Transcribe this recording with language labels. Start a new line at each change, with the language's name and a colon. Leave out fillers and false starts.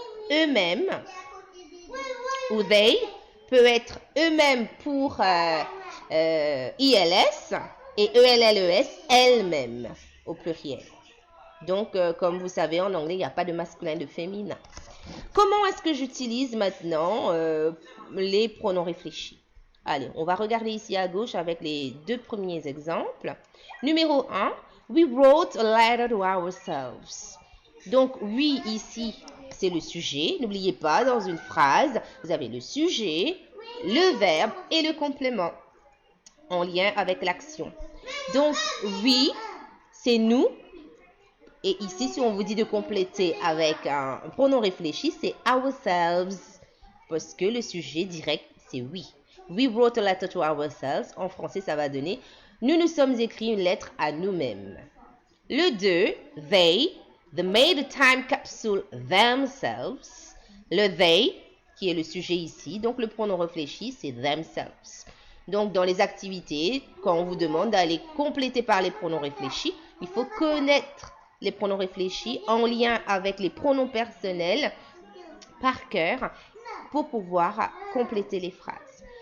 French: Eux-mêmes, ou they, peut être eux-mêmes pour ILS et ELLES, elles-mêmes, au pluriel. Donc, comme vous savez, en anglais, il n'y a pas de masculin et de féminin. Comment est-ce que j'utilise maintenant les pronoms réfléchis? Allez, on va regarder ici à gauche avec les deux premiers exemples. Numéro 1,
English: we wrote a letter to ourselves.
French: Donc, we ici, c'est le sujet. N'oubliez pas, dans une phrase, vous avez le sujet, le verbe et le complément en lien avec l'action. Donc, we, c'est nous. Et ici, si on vous dit de compléter avec un pronom réfléchi, c'est ourselves. Parce que le sujet direct, c'est we.
English: We wrote a letter to ourselves.
French: En français, ça va donner nous nous sommes écrit une lettre à nous-mêmes. Le 2,
English: they made a time capsule themselves.
French: Le they, qui est le sujet ici, donc le pronom réfléchi, c'est themselves. Donc, dans les activités, quand on vous demande d'aller compléter par les pronoms réfléchis, il faut connaître les pronoms réfléchis en lien avec les pronoms personnels par cœur pour pouvoir compléter les phrases.